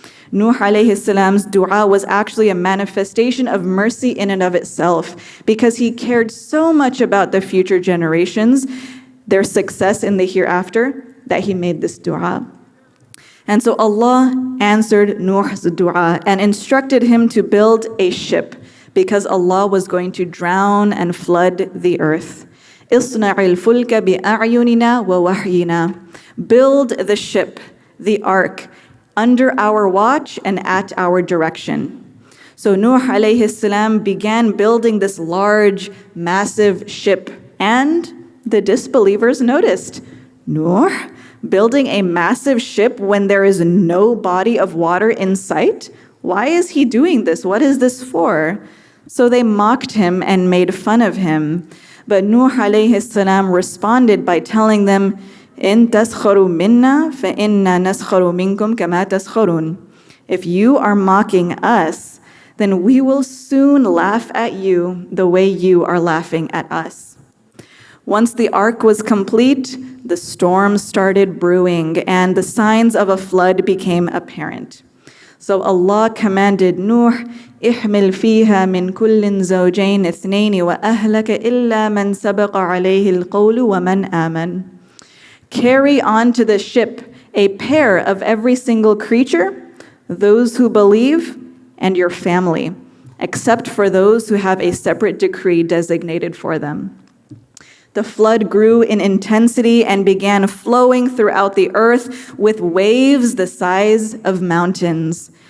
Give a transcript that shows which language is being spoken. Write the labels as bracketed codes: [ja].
[en] Nuh alayhi salam's dua was actually a manifestation of mercy in and of itself, because he cared so much about the future generations, their success in the hereafter, that he made this dua. And so Allah answered Nuh's dua and instructed him to build a ship, because Allah was going to drown and flood the earth. [ar] اصنع الفلك بأعيننا ووحينا. [en] Build the ship, the ark, under our watch and at our direction. So Nuh alayhi salam began building this large, massive ship, and the disbelievers noticed, Nuh, building a massive ship when there is no body of water in sight? Why is he doing this? What is this for? So they mocked him and made fun of him. But Nuh alayhi salam responded by telling them, [ar] إن تسخروا منا فإنا نسخر منكم كما تسخرون. [en] If you are mocking us, then we will soon laugh at you the way you are laughing at us. Once the ark was complete, the storm started brewing and the signs of a flood became apparent. So Allah commanded Nuh, [ar] احمل فيها من كل زوجين اثنين وأهلك إلا من سبق عليه القول ومن آمن. [en] Carry onto the ship a pair of every single creature, those who believe, and your family, except for those who have a separate decree designated for them. The flood grew in intensity and began flowing throughout the earth with waves the size of mountains.